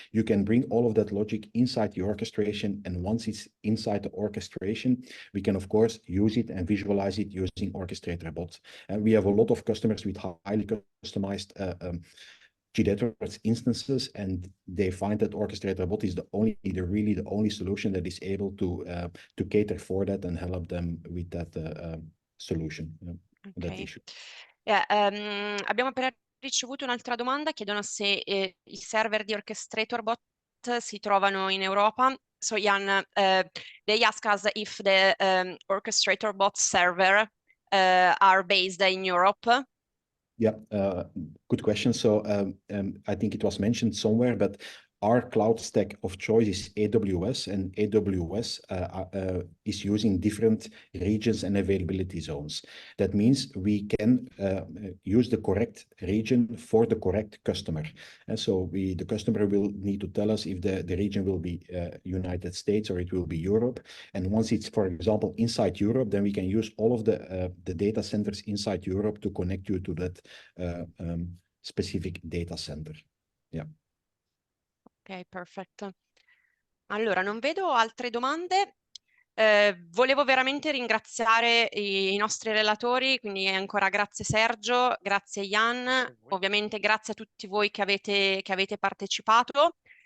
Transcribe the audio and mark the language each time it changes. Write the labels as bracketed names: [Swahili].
[English] You can bring all of that logic inside the orchestration, and once it's inside the orchestration, we can of course use it and visualize it using OrchestratorBot. And we have a lot of customers with highly customized GDetwords instances, and they find that OrchestratorBot is really the only solution that is able to cater for that and help them with that solution, that issue. [Italian] Abbiamo appena ricevuto un'altra domanda, chiedono se i server di OrchestratorBot si trovano in Europa. [English] So Jan, they ask us if the OrchestratorBot server are based in Europe. Yeah, good question. So I think it was mentioned somewhere, but our cloud stack of choice is AWS, and AWS is using different regions and availability zones. That means we can use the correct region for the correct customer. And so the customer will need to tell us if the region will be United States or it will be Europe. And once it's, for example, inside Europe, then we can use all of the data centers inside Europe to connect you to that specific data center. Yeah. [Italian] Ok, perfetto. Allora, non vedo altre domande. Volevo veramente ringraziare i nostri relatori, quindi ancora grazie Sergio, grazie Jan, ovviamente grazie a tutti voi che avete partecipato.